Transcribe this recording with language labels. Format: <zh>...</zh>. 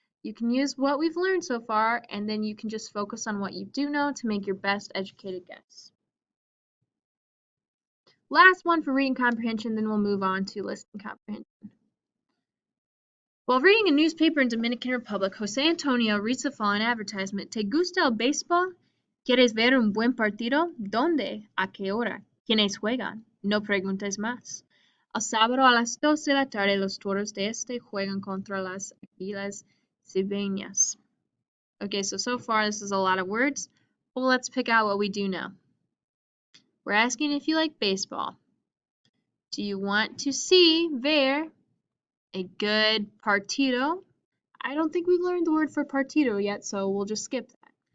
<en>You can use what we've learned so far, and then you can just focus on what you do know to make your best educated guess. Last one for reading comprehension, then we'll move on to listening comprehension. While reading a newspaper in Dominican Republic, Jose Antonio reads the following advertisement.</en> <es>¿Te gusta el béisbol? ¿Quieres ver un buen partido? ¿Dónde? ¿A qué hora? ¿Quiénes juegan? No preguntes más. El sábado a las 12 de la tarde, los Toros de Este juegan contra las Águilas Cibaeñas.</es> <en>Okay, so far this is a lot of words. Well, let's pick out what we do know. We're asking if you like baseball. Do you want to see ver a good partido? I don't think we've learned the word for partido yet, so we'll just skip that.</en>